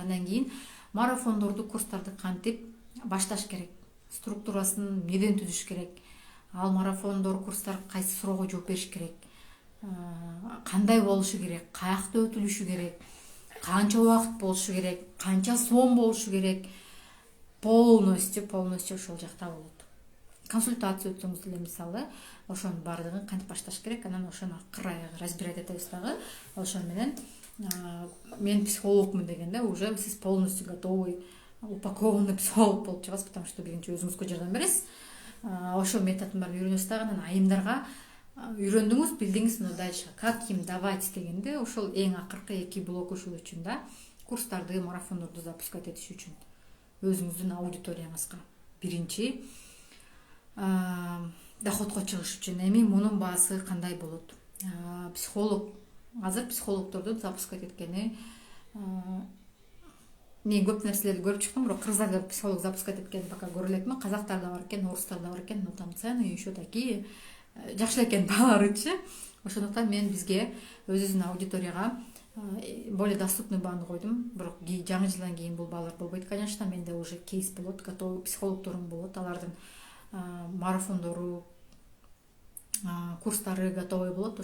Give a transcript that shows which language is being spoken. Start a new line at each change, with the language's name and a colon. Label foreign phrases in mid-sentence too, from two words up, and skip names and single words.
Kyrgyz: Андан кийин марафондорду, курстарды кантип башташ керек, структурасын эмнеден түзүш керек, ал марафондор, курстар кайсы суроого жооп бериш керек, кандай болушу керек, каякта өтүлүшү керек, канча убакыт болушу керек, канча сом болушу керек, полностью ошол жакта болот. Консультация өтсөңүз деле мисалы, ошонун баардыгын кантип башташ керек, анан ошону акыр аягы разбирать этебиз дагы. Ошол менен мен психологмун дегенде уже сиз полностью
Russian: готовый, упакованный
Kyrgyz: психолог болуп чыгасыз, потому что биринчи өзүңүзгө жардам бересиз. Ошол методдун баарын үйрөнөсүз дагы, анан айымдарга үйрөндүңүз, билдиңиз,
Russian: но дальше как им давать
Kyrgyz: дегенде ошол эң акыркы 2 блок ушул үчүн да, курстарды, марафондорду запускать этиш үчүн өзүңүздүн аудиторияңызга. Биринчи доходко чыгыш үчүн. Эми мунун баасы кандай болот? Психолог, азыр психологдорду запускать эткени мен көп нерселерди көрүп чыктым, бирок кыргыздарда психолог запускать эткени пока көрө элекмин. Казактарда бар экен, орустарда бар экен,
Russian: но там цены еще такие.
Kyrgyz: Жакшы экен бааларычы. Ошондуктан мен бизге өзүбүздүн аудиторияга
Russian: более доступный
Kyrgyz: бааны койдум. Бирок жаңы жылдан кийин бул баалар болбойт, конечно. Менде уже кейс болот, готовый психологдорум болот. Алардын марафондору, курстары готовый болот.